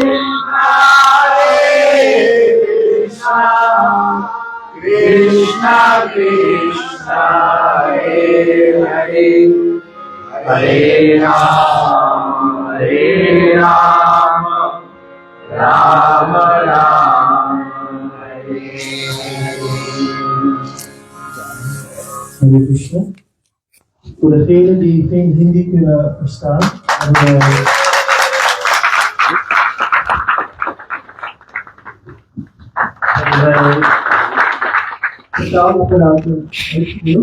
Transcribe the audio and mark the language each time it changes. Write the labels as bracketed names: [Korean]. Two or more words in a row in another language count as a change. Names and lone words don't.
[Sanskrit] हरे कृष्ण हरे हरे हरे राम राम राम हरे Hare Krishna. [Dutch] Voor degenen die geen Hindi kunnen verstaan, vertaal ik vanuit een boek.